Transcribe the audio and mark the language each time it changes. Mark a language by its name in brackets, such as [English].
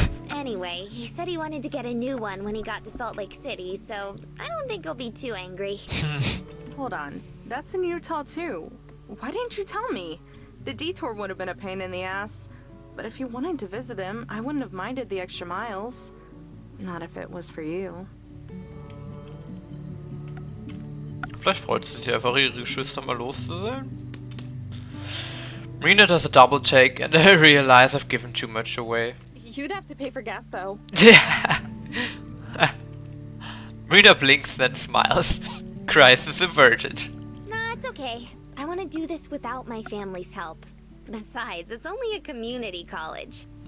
[English] Anyway, he said he wanted to get a new one when he got to Salt Lake City, so I don't think he'll be too angry. Hold on, that's in Utah too. Why didn't you tell me? The detour would have been a pain in the ass. But if you wanted to visit him, I wouldn't have minded the extra miles. Not if it was for you. [German] Vielleicht freut sie sich einfach, ihre Geschwister mal los zu sein. [English] Marina does a double take and I realize I've given too much away. You'd have to pay for gas though. Marina blinks then smiles. Crisis averted. Nah, it's okay. I want to do this without my family's help. Besides, it's only a community college.